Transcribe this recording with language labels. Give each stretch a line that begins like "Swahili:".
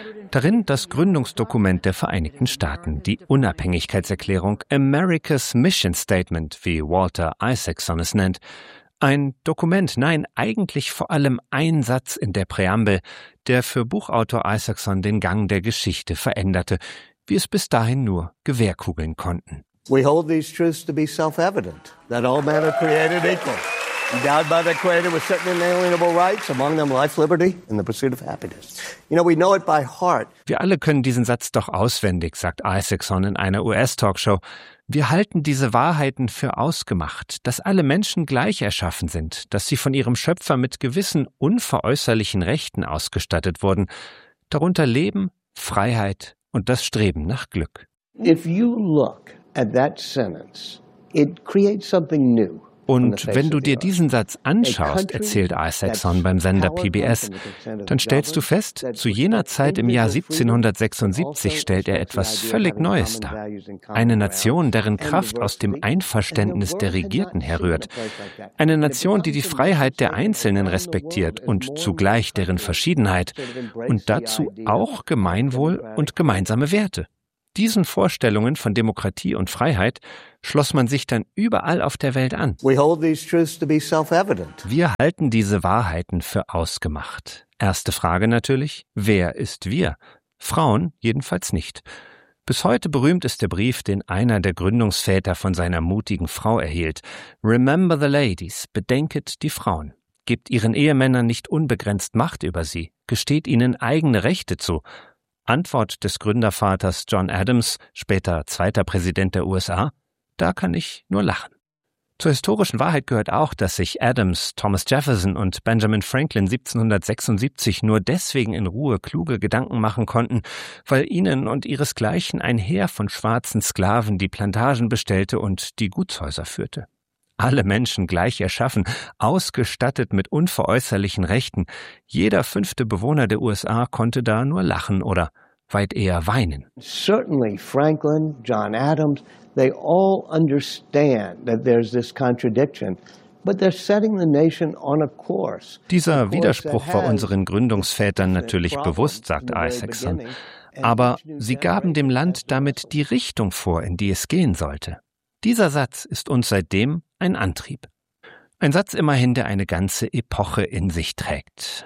German: Darin das Gründungsdokument der Vereinigten Staaten, die Unabhängigkeitserklärung,
English: America's Mission Statement,
German: wie Walter Isaacson es nennt. Ein Dokument, nein, eigentlich vor allem ein Satz in der Präambel, der für Buchautor Isaacson den Gang der Geschichte veränderte, wie es bis dahin nur Gewehrkugeln konnten.
English: We hold these truths to be self-evident, that all men are created equal, endowed by their Creator with certain inalienable rights, among them life, liberty, and the pursuit of happiness. You know, we know it by heart.
German: Wir alle können diesen Satz doch auswendig, sagt Isaacson in einer US-Talkshow. Wir halten diese Wahrheiten für ausgemacht, dass alle Menschen gleich erschaffen sind, dass sie von ihrem Schöpfer mit gewissen unveräußerlichen Rechten ausgestattet wurden, darunter Leben, Freiheit und das Streben nach Glück.
English: If you look at that sentence, it creates something new.
German: Und wenn du dir diesen Satz anschaust, erzählt Isaacson beim Sender PBS, dann stellst du fest, zu jener Zeit im Jahr 1776 stellt er etwas völlig Neues dar. Eine Nation, deren Kraft aus dem Einverständnis der Regierten herrührt. Eine Nation, die die Freiheit der Einzelnen respektiert und zugleich deren Verschiedenheit und dazu auch Gemeinwohl und gemeinsame Werte. Diesen Vorstellungen von Demokratie und Freiheit schloss man sich dann überall auf der Welt an.
English: We hold these truths to be self-evident.
German: Wir halten diese Wahrheiten für ausgemacht. Erste Frage natürlich, wer ist wir? Frauen jedenfalls nicht. Bis heute berühmt ist der Brief, den einer der Gründungsväter von seiner mutigen Frau erhielt.
English: Remember the ladies,
German: bedenket die Frauen. Gebt ihren Ehemännern nicht unbegrenzt Macht über sie, gesteht ihnen eigene Rechte zu. Antwort des Gründervaters John Adams, später zweiter Präsident der USA? Da kann ich nur lachen. Zur historischen Wahrheit gehört auch, dass sich Adams, Thomas Jefferson und Benjamin Franklin 1776 nur deswegen in Ruhe kluge Gedanken machen konnten, weil ihnen und ihresgleichen ein Heer von schwarzen Sklaven die Plantagen bestellte und die Gutshäuser führte. Alle Menschen gleich erschaffen, ausgestattet mit unveräußerlichen Rechten. Jeder fünfte Bewohner der USA konnte da nur lachen oder weit eher weinen.
English: Certainly Franklin, John Adams, they all understand that there's this contradiction. But they're setting the nation on a course.
German: Dieser Widerspruch war unseren Gründungsvätern natürlich bewusst, sagt Isaacson. Aber sie gaben dem Land damit die Richtung vor, in die es gehen sollte. Dieser Satz ist uns seitdem ein Antrieb. Ein Satz immerhin, der eine ganze Epoche in sich trägt.